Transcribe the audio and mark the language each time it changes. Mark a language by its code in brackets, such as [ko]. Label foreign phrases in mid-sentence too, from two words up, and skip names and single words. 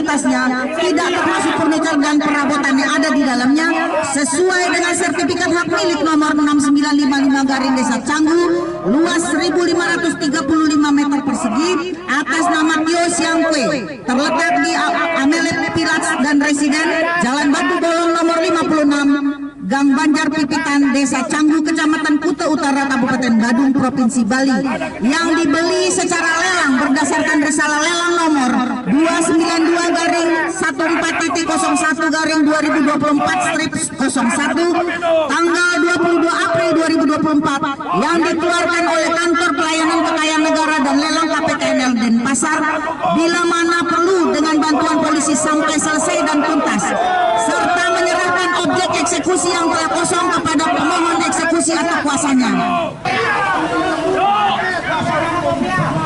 [id] atasnya tidak termasuk furnitur dan perabotan yang ada di dalamnya sesuai dengan sertifikat hak milik nomor 6955 garing Desa Canggu luas 1.535 meter persegi atas nama Tio Siangkwe terletak di Amelet Pilats dan Residen Jalan Batu Bolong nomor 56 Gang Banjar Pipitan, Desa Canggu, Kecamatan Kuta Utara, Kabupaten Badung, Provinsi Bali, yang dibeli secara lelang berdasarkan risalah lelang nomor 292-01-2024/01 tanggal 22 April 2024 yang dikeluarkan oleh Kantor Pelayanan Kekayaan Negara dan Lelang KPKNL Denpasar bila mana perlu dengan bantuan polisi sampai selesai dan tuntas, serta menyerahkan objek eksekusi yang telah kosong kepada pemohon eksekusi atau kuasanya.